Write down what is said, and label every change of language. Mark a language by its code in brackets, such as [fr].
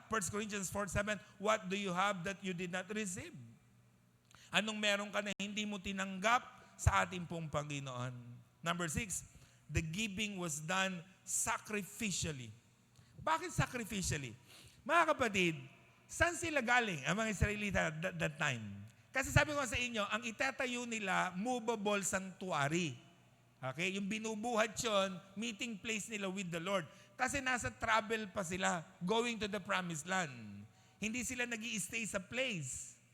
[en] 1 Corinthians 4:7, what do you have that you did not receive? [tl] Anong meron ka na hindi mo tinanggap sa ating pong Panginoon? [en] Number 6, the giving was done sacrificially. [tl] Bakit sacrificially? Mga kapatid, saan sila galing, ang mga Israelita [en] at that time? [tl] Kasi sabi ko sa inyo, ang itatayo nila, movable sanctuary. Okay? Yung binubuhat yun, meeting place nila with the Lord. Kasi nasa travel pa sila, [en] going to the promised land. [tl] Hindi sila nag-i-stay sa place.